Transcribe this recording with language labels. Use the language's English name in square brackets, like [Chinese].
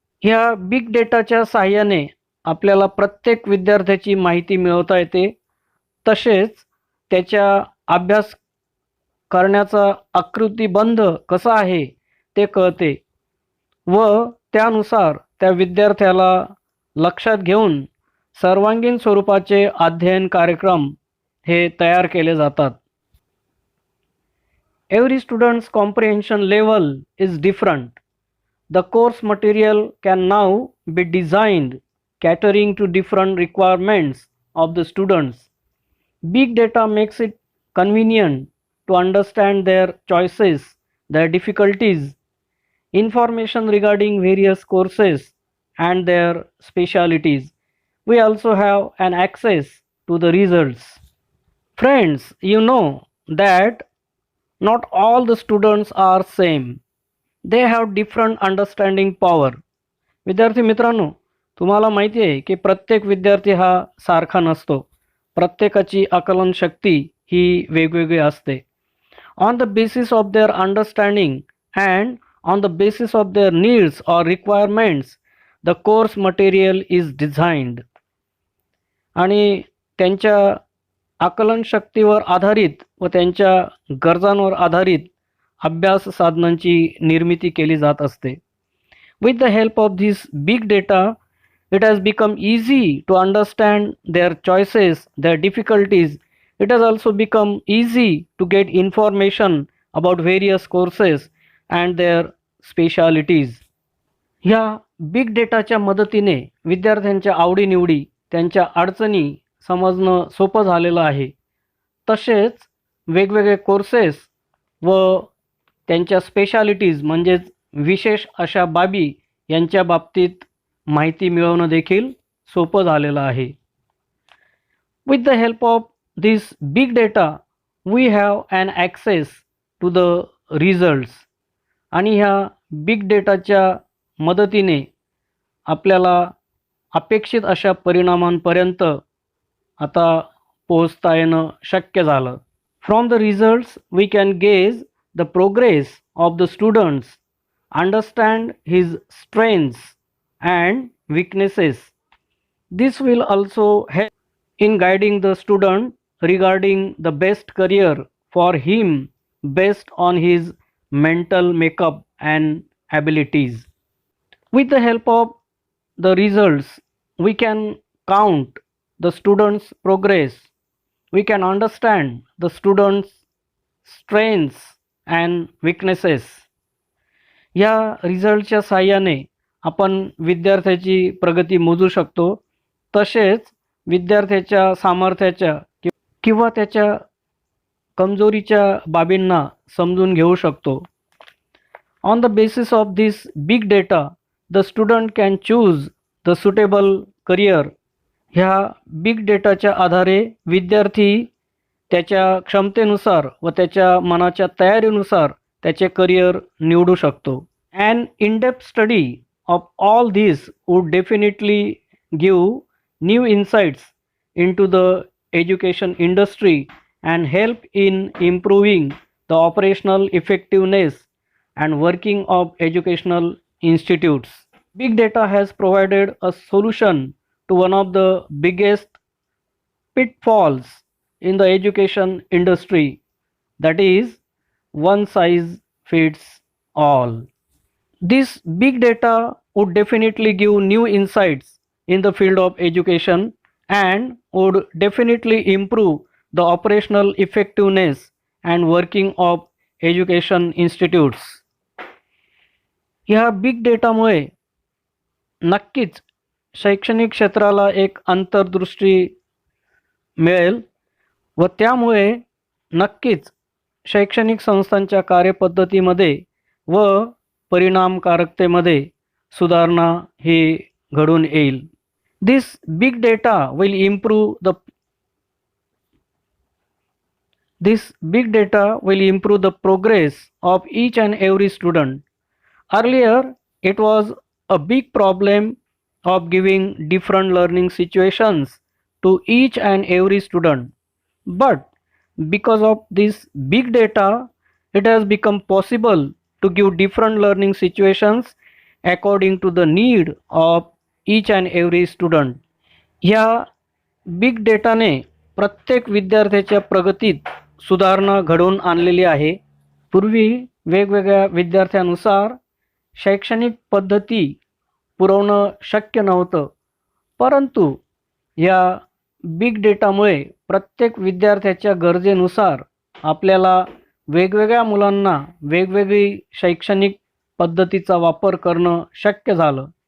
[Marathi] ह्या बिग डेटाच्या साहाय्याने आपल्याला प्रत्येक विद्यार्थ्याची माहिती मिळवता येते, तसेच त्याच्या अभ्यास करण्याचा आकृतिबंध कसा आहे ते कळते व त्यानुसार त्या विद्यार्थ्याला लक्षात घेऊन सर्वांगीण स्वरूपाचे अध्ययन कार्यक्रम हे तयार केले जातात. [English] Every student's comprehension level is different. The course material can now be designed catering to different requirements of the students. Big data makes it convenient to understand their choices, their difficulties, information regarding various courses and their specialities. We also have an access to the results. Friends, you know that not all the students are same. They have different understanding power. [Marathi] विद्यार्थी मित्रांनो, तुम्हाला माहिती आहे की प्रत्येक विद्यार्थी हा सारखा नसतो. प्रत्येकाची आकलन शक्ती ही वेगवेगळी असते. [English] On the basis of their understanding and on the basis of their needs or requirements, the course material is designed. [Marathi] आणि त्यांच्या आकलन शक्तीवर आधारित व त्यांच्या गरजांवर आधारित अभ्यास साधनांची निर्मिती केली जात असते. [English] With the help of this big data, it has become easy to understand their choices, their difficulties. It has also become easy to get information about various courses and their specialities. [Marathi] ह्या big डेटाच्या मदतीने विद्यार्थ्यांच्या आवडीनिवडी, त्यांच्या अडचणी समजणं सोपं झालेलं आहे. तसेच वेगवेगळे कोर्सेस व त्यांच्या स्पेशालिटीज म्हणजेच विशेष अशा बाबी यांच्या बाबतीत माहिती मिळवणं देखील सोपं झालेलं आहे. [English] With the help of this big data, we have an access to the results. [Marathi] आणि ह्या बिग डेटाच्या मदतीने आपल्याला अपेक्षित अशा परिणामांपर्यंत आता पोहोचता येणं शक्य झालं. [English] From the results, we can gauge the progress of the students, understand his strengths and weaknesses. This will also help in guiding the student regarding the best career for him based on his mental makeup and abilities. With the help of the results, we can count the student's progress. We can understand the student's strengths and weaknesses. [Marathi] या रिझल्टच्या साहाय्याने आपण विद्यार्थ्याची प्रगती मोजू शकतो. तसेच विद्यार्थ्याच्या सामर्थ्याच्या किंवा त्याच्या कमजोरीच्या बाबींना समजून घेऊ शकतो. [English] On the basis of this big data, the student can choose the suitable career. [Marathi] ह्या बिग डेटाच्या आधारे विद्यार्थी त्याच्या क्षमतेनुसार व त्याच्या मनाच्या तयारीनुसार त्याचे करिअर निवडू शकतो. [English] An in-depth study of all this would definitely give new insights into the education industry and help in improving the operational effectiveness and working of educational institutes. Big data has provided a solution to one of the biggest pitfalls in the education industry, that is, one size fits all. This big data would definitely give new insights in the field of education and would definitely improve the operational effectiveness and working of education institutes. [Marathi] ह्या big डेटामुळे नक्कीच शैक्षणिक क्षेत्राला एक अंतर्दृष्टी मिळेल व त्यामुळे नक्कीच शैक्षणिक संस्थांच्या कार्यपद्धतीमध्ये व परिणामकारकतेमध्ये सुधारणा ही घडून येईल. [English] This big data will improve the This big data will improve the progress of each and every student. Earlier, it was a big problem of giving different learning situations to each and every student. But because of this big data, it has become possible to give different learning situations according to the need of each and every student. [Marathi] ह्या big डेटाने प्रत्येक विद्यार्थ्याच्या प्रगतीत सुधारणा घडवून आणलेली आहे. पूर्वी वेगवेगळ्या विद्यार्थ्यानुसार शैक्षणिक पद्धती पुरवणं शक्य नव्हतं, परंतु या बिग डेटामुळे प्रत्येक विद्यार्थ्याच्या गरजेनुसार आपल्याला वेगवेगळ्या मुलांना वेगवेगळी शैक्षणिक पद्धतीचा वापर करणं शक्य झालं.